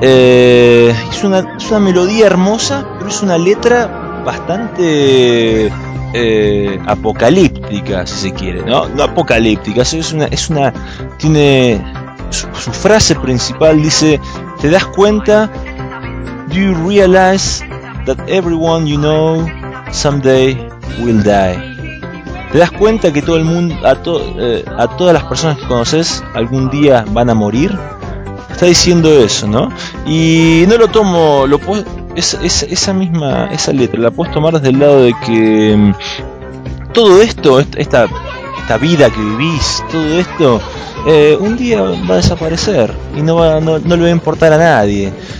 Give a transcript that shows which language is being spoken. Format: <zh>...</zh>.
<es>Es una melodía hermosa, pero es una letra bastante apocalíptica, si se quiere, ¿no? No apocalíptica, es una. Tiene. Su frase principal dice: ¿Te das cuenta?</es> <en>Do you realize that everyone you know someday will die?</en> <es>¿Te das cuenta que todo el mundo, a todas las personas que conoces, algún día van a morir? Está diciendo eso, ¿no? Y no lo tomo, esa letra la puedes tomar desde el lado de que todo esto, esta vida que vivís, todo esto, un día va a desaparecer y no le va a importar a nadie.</es>